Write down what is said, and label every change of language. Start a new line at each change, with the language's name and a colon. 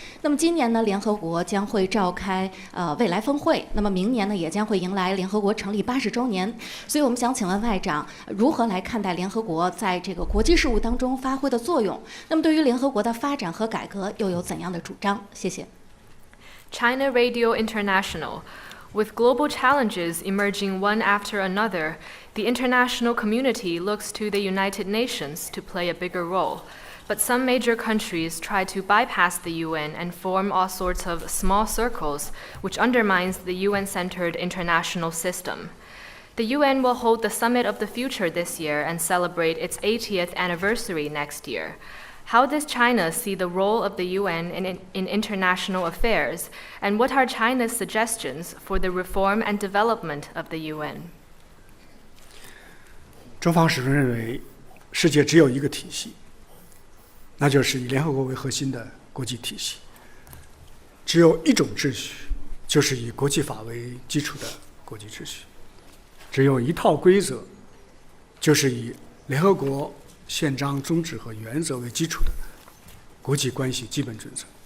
Chinese: 那么今年呢，联合国将会召开未来峰会，那么明年呢，也将会迎来联合国成立80周年。所以我们想请问外长，如何来看待联合国在这个国际事务当中发挥的作用？那么对于联合国的发展和改革又有怎样的主张？谢谢。
English: China Radio International. With global challenges emerging one after another, the international community looks to the United Nations to play a bigger role. But some major countries try to bypass the UN and form all sorts of small circles, which undermines the UN-centered international system. The UN will hold the Summit of the Future this year and celebrate its 80th anniversary next year. How does China see the role of the UN in international affairs, and what are China's suggestions for the reform and development of the UN?
Chinese: 中方始终认为，世界只有一个体系，那就是以联合国为核心的国际体系。只有一种秩序，就是以国际法为基础的国际秩序。只有一套规则，就是以联合国宪章宗旨和原则为基础的国际关系基本准则。